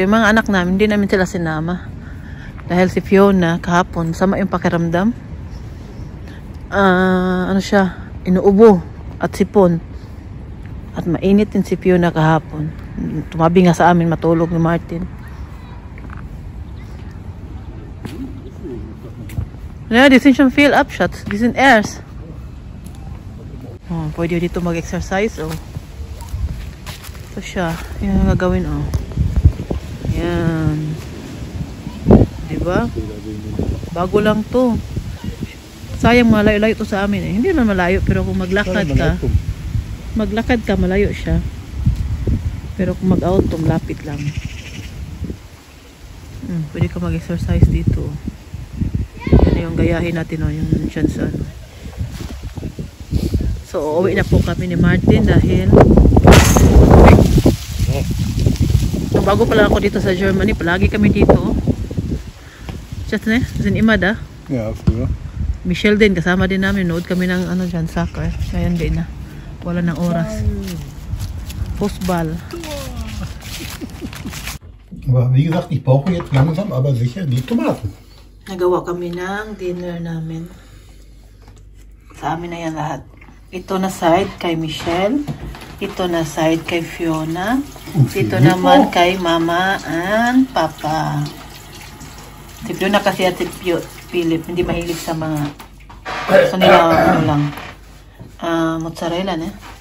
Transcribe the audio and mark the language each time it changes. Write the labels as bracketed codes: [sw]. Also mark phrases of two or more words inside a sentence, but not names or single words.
[tl] Yung mga anak namin, hindi namin sila sinama. Dahil si Fiona kahapon, sama yung pakiramdam. Inuubo at sipon. At mainit din si Fiona kahapon. Tumabi nga sa amin matulog ni Martin. [en] Yeah, this is some fill up shots. This is airs. [tl] Oh, pwede dito mag-exercise, oh. Ito siya. Yan ang gagawin, oh. Yan. Diba? Bago lang to. Sayang malayo-layo to sa amin, eh. Hindi naman malayo, pero kung maglakad ka, malayo siya. Pero kung mag-auto, lapit lang. Pwede ka mag-exercise dito. Yan yung gayahin natin, oh. Yung chance, So, uuwi na po kami ni Martin dahil bago pala ako dito sa Germany, palagi kami dito. Chat ne? Sin imad ah? [de] Ja, früher. [tl] Michelle din, kasama din namin. Nood kami ng dyan, soccer. Ngayon din na. Wala ng oras. [de] Fußball. Aber wie gesagt, ich brauche jetzt langsam aber sicher die Tomaten. [tl] Nagawa kami ng dinner namin. Sa amin na yan lahat. Ito na side kay Michelle. Ito na side kay Fiona. Ito naman kay Mama and Papa. Si Fiona kasi at si Philip hindi mahilig sa mga gusto nila lang mozzarella na.